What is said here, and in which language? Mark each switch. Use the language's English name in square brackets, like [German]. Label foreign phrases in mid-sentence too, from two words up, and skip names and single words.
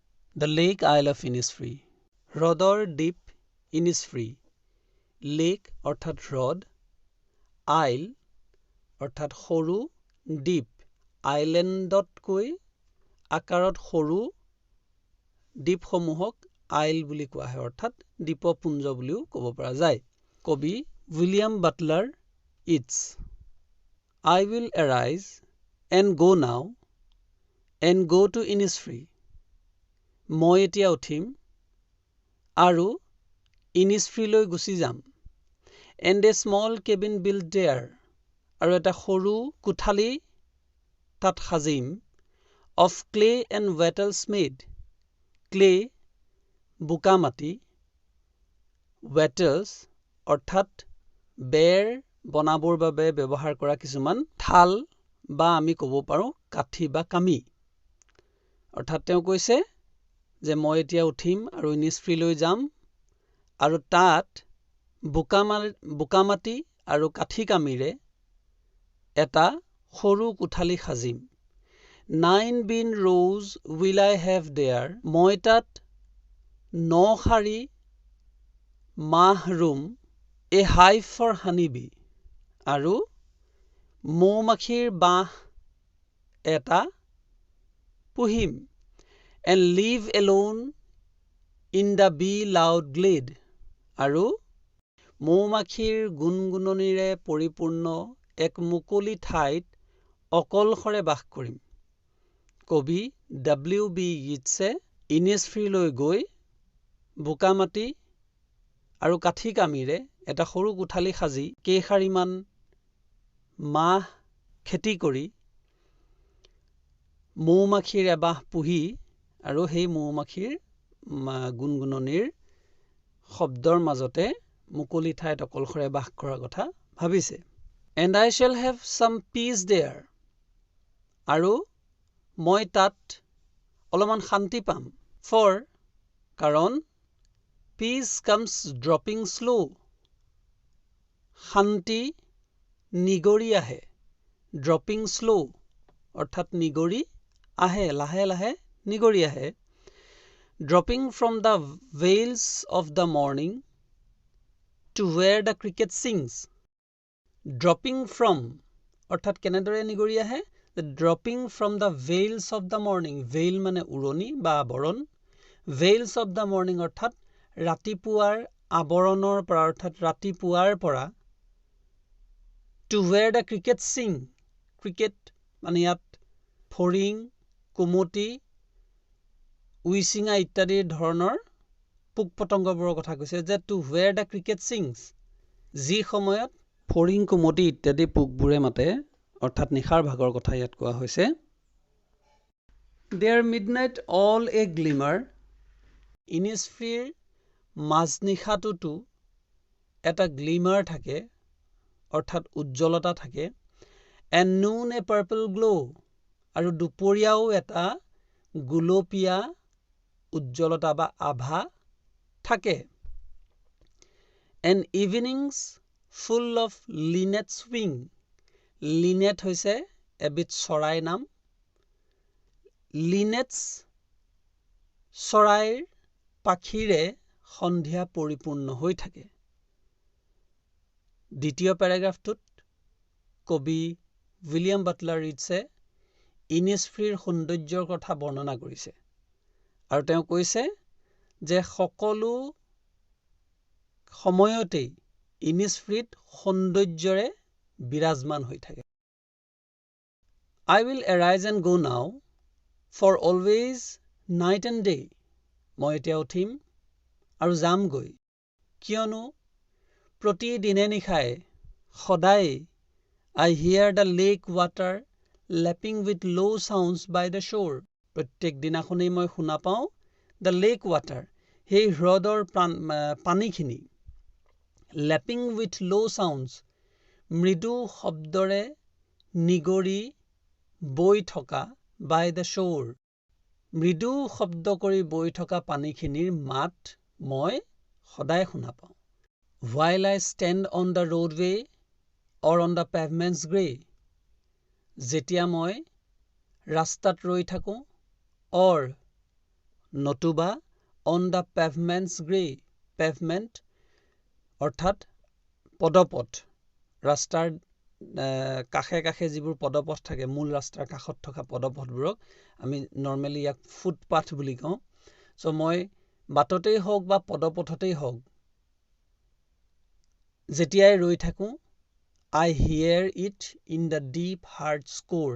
[English] The lake Isle of Innisfree. [Assamese] হ্ৰদৰ দ্বীপ Innisfree. Lake অৰ্থাৎ হ্ৰদ, Isle অৰ্থাৎ সৰু, দ্বীপ আইলেণ্ডতকৈ আকাৰত সৰু দ্বীপসমূহক Isle বুলি কোৱা হয়, অৰ্থাৎ দ্বীপপুঞ্জ বুলিও ক'ব পৰা যায়। কবি উইলিয়াম বাটলাৰ ইটছ। [English] I will arise and go now and go to Innisfree. [Assamese] মই এতিয়া উঠিম আৰু Innisfreeলৈ গুচি যাম। [English] And a small cabin built there. [Assamese] আৰু এটা সৰু কোঠালি তাত সাজিম। [English] Of clay and wattles made. [Assamese] Clay বোকা মাটি, wattles অৰ্থাৎ বেৰ বনাবৰ বাবে ব্যৱহাৰ কৰা কিছুমান থাল বা আমি ক'ব পাৰোঁ কাঠি বা কামি। অৰ্থাৎ তেওঁ কৈছে যে মই এতিয়া উঠিম আৰু Innisfreeলৈ যাম আৰু তাত বোকা মাটি আৰু কাঠি কামিৰে এটা সৰু কোঠালি সাজিম। [English] 9 bean rows will I have there. [Assamese] মই তাত 9 শাৰী মাহ ৰুম। [English] A hive for honeybee. [Assamese] আৰু মৌমাখিৰ বাহ এটা পুহিম। [English] And live alone in the bee loud glade. [Assamese] আৰু মৌমাখিৰ গুণগুণনিৰে পৰিপূৰ্ণ এক মুকলি ঠাইত অকলশৰে বাস কৰিম। কবি W.B. ইটছে Innisfreeলৈ গৈ বোকামাটি আৰু কাঠি কামিৰে এটা সৰু কোঠালি সাজি কেইশাৰীমান মাহ খেতি কৰি মৌমাখিৰ এবাহ পুহি আৰু সেই মৌমাখিৰ গুণগুণনিৰ শব্দৰ মাজতে মুকলি ঠাইত অকলশৰে বাস কৰাৰ কথা ভাবিছে। [English] And I shall have some peace there. [Assamese] আৰু মই তাত অলপমান শান্তি পাম। [English] For কাৰণ peace comes dropping slow. [Assamese] শান্তি নিগৰি আহে। [English] Dropping slow [Assamese] অৰ্থাৎ নিগৰি আহে, লাহে লাহে নিগৰি আহে। [English] Dropping from the vales of the morning to where the cricket sings. Dropping from [Assamese] অৰ্থাৎ কেনেদৰে নিগৰি আহে? [English] Dropping from the vales of the morning. [Assamese] Veil মানে উৰণি বা আৱৰণ। [English] Vales of the morning [Assamese] অৰ্থাৎ ৰাতিপুৱাৰ আৱৰণৰ পৰা অৰ্থাৎ ৰাতিপুৱাৰ পৰা [English] to where the cricket sing. [Assamese] Cricket মানে ইয়াত ফৰিং, কুমটি, উইচিঙা ইত্যাদি ধৰণৰ পোক পতংগবোৰৰ কথা কৈছে যে [English] to where the cricket sings. [Assamese] যি সময়ত ফৰিং, কুমটি ইত্যাদি পোকবোৰে মাতে অৰ্থাৎ নিশাৰ ভাগৰ কথা ইয়াত কোৱা হৈছে। [English] There midnight all a glimmer. [Assamese] Innisfreeৰ মাজনিশাটোতো এটা গ্লিমাৰ থাকে অৰ্থাৎ উজ্জ্বলতা থাকে। [English] And noon a purple glow. [Assamese] আৰু দুপৰীয়াও এটা গুলপীয়া উজ্জ্বলতা বা আভা থাকে। [English] And evenings full of linnet's wing. [Assamese] Linnet হৈছে এবিধ চৰাইৰ নাম। Linnets চৰাইৰ পাখিৰে সন্ধিয়া পৰিপূৰ্ণ হৈ থাকে। দ্বিতীয় পেৰাগ্ৰাফটোত কবি উইলিয়াম বাটলাৰ ইটছে Innisfreeৰ সৌন্দৰ্যৰ কথা বৰ্ণনা কৰিছে আৰু তেওঁ কৈছে যে সকলো সময়তেই Innisfreeত সৌন্দৰ্যৰে বিৰাজমান হৈ থাকে। [English] I will arise and go now for always night and day. [Assamese] মই এতিয়া উঠিম আৰু যামগৈ কিয়নো প্ৰতিদিনে নিশাই সদায় [English] I hear the lake water lapping with low sounds by the shore. [Assamese] প্ৰত্যেক দিনাখনেই মই শুনা পাওঁ [English] the lake water [Assamese] সেই হ্ৰদৰ পানীখিনি [English] lapping with low sounds [Assamese] মৃদু শব্দৰে নিগৰি বৈ থকা [English] by the shore [Assamese] মৃদু শব্দ কৰি বৈ থকা পানীখিনিৰ মাত মই সদায় শুনা পাওঁ। [English] While I stand on the roadway or on the pavement's gray. [Assamese] যেতিয়া মই ৰাস্তাত ৰৈ থাকোঁ or নতুবা [English] on the pavement's grey, [Assamese] pavement অৰ্থাৎ পদপথ, ৰাস্তাৰ কাষে কাষে যিবোৰ পদপথ থাকে, মূল ৰাস্তাৰ কাষত থকা পদপথবোৰক আমি নৰ্মেলি ইয়াক ফুটপাথ বুলি কওঁ। চ' মই বাটতেই হওক বা পদপথতেই হওক যেতিয়াই ৰৈ থাকোঁ, [English] I hear it in the deep heart score.